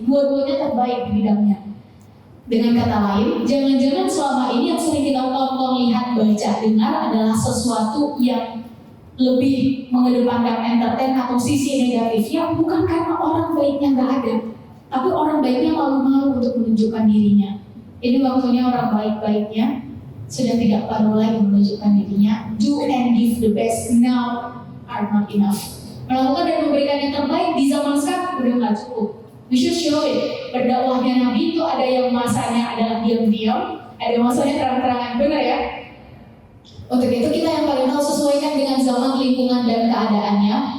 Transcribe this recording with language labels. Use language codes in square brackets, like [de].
[id] Dua-duanya terbaik di bidangnya. Dengan kata lain, jangan-jangan selama ini yang sering kita tonton, lihat, baca, dengar adalah sesuatu yang lebih mengedepankan entertain atau sisi negatifnya, bukan karena orang baiknya nggak ada, tapi orang baiknya malu-malu untuk menunjukkan dirinya. Ini waktunya orang baik-baiknya sudah tidak perlu lagi menunjukkan dirinya. [en] Do and give the best now are not enough. [id] Melakukan dan memberikan yang terbaik di zaman sekarang udah nggak cukup. [en] We should show it. [id] Berdakwahnya Nabi itu ada yang masanya adalah diam-diam, ada masanya terang-terangan, benar ya? Untuk itu kita yang paling tahu, sesuaikan dengan zaman, lingkungan, dan keadaannya.